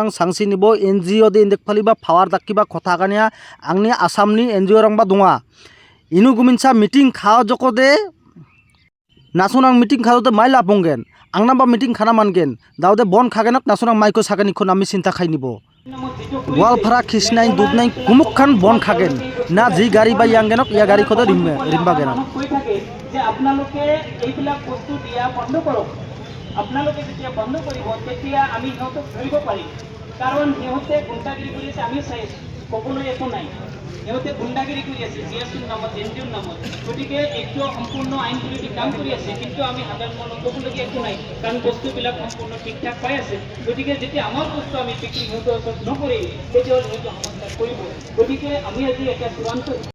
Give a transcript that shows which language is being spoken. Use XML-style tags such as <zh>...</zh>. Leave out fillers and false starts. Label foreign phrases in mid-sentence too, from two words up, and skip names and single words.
<brx>सांसी निबो एनजीओ दे इंदेक फाली बा पावार दाक्की बा खथा गानिया आंनि आसामनी एनजीओ रंग बा दुङा इनु गुमिनसा मीटिंग खाओ जको दे नासुनां मीटिंग खाओ दे माइला बुंगेन आंना बा मीटिंग खाना मानगेन दाउदे बन खागेनक नासुनां माइको सागेन इखो नामि चिंता खाइनिबो वालफारा खिसनाय दुबनाय गुमुकखान बन खागेन ना जी गाड़ी बा यांगेनक या गाड़ी खदे रिम्बा गेन</brx> <as>যে আপোনালোকে এইবিলাক বস্তু দিয়া বন্ধ কৰক আপোনালোকে যেতিয়া বন্ধ কৰিব তেতিয়া আমি সিহঁতক ধৰিব পাৰিম কাৰণ সিহঁতে গুণ্ডাগিৰি কৰি আছে আমি চাই আছো ক'বলৈ একো নাই সিহঁতে গুণ্ডাগিৰি কৰি আছে জিএছটিৰ নামত এনজিঅ'ৰ নামত গতিকে এইটো সম্পূৰ্ণ আইন বিৰোধী কাম কৰি আছে কিন্তু আমি সাধাৰণ মানুহ ক'বলগীয়া একো নাই কাৰণ বস্তুবিলাক সম্পূৰ্ণ ঠিক ঠাক পাই আছে গতিকে যেতিয়া আমাৰ বস্তু আমি বিক্ৰী সিহঁতৰ ওচৰত নকৰি তেতিয়াহ'লে হয়তো সমস্যা কৰিব গতিকে আমি আজি এটা চূড়ান্ত</as>